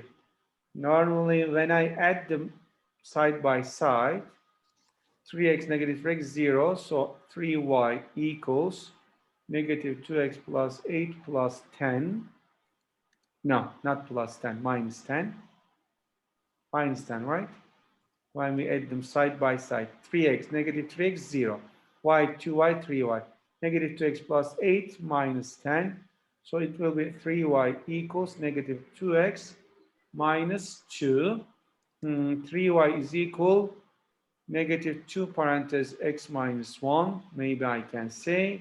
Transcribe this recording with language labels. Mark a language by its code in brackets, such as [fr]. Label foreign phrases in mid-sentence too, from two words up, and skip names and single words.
[en] Normally, when I add them side by side, 3x negative 3x, 0. So 3y equals negative 2x plus 8 plus 10. No, not plus 10, minus 10. Minus 10, right? When we add them side by side, 3x negative 3x, 0. y 2y 3y. Negative 2x plus 8 minus 10. So it will be 3y equals negative 2x minus 2. 3y is equal negative 2 parentheses x minus 1. Maybe I can say.